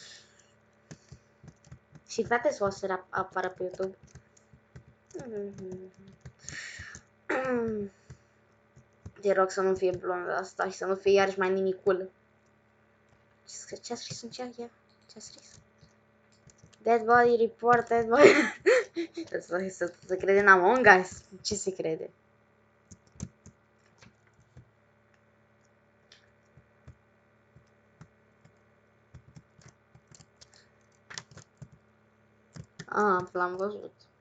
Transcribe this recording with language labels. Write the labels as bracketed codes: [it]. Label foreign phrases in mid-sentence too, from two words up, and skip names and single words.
[ro] Și frate o să apară pe YouTube. Te rog să nu fie blondă asta și să nu fie iarăși mai nimicul. Ce a scris în chat? Ce a scris? [en] Dead body report, dead body. [ro] Să crede în Among Us? Ce se crede? Ah, l-am văzut.